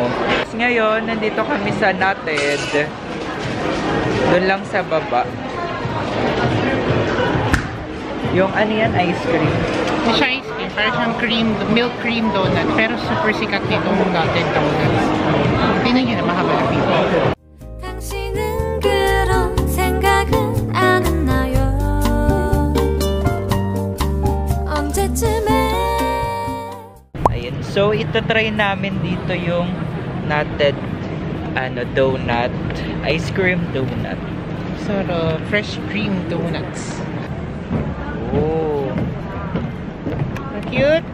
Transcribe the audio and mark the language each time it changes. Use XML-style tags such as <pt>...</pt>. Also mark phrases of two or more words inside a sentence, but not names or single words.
<tl>Ngayon, nandito kami sa Nutted. Doon lang sa baba. Yung ano yan,</tl> <en>ice cream.</en> <tl>Hindi siya</tl> <en>ice cream.</en> <tl>Parang siyang</tl> <en>milk cream donut.</en> <tl>Pero super sikat nitong Nutted donuts. Tingnan nyo na mahaba na people.</tl> <ko>당신은 그런 생각은 안 했나요? 언제쯤에</ko> <tl>Ayun. So, ito try namin dito yung Nutted donut.</tl> <en>Ice cream donut. Sarap. Fresh cream donuts. Oh. Cute.</en>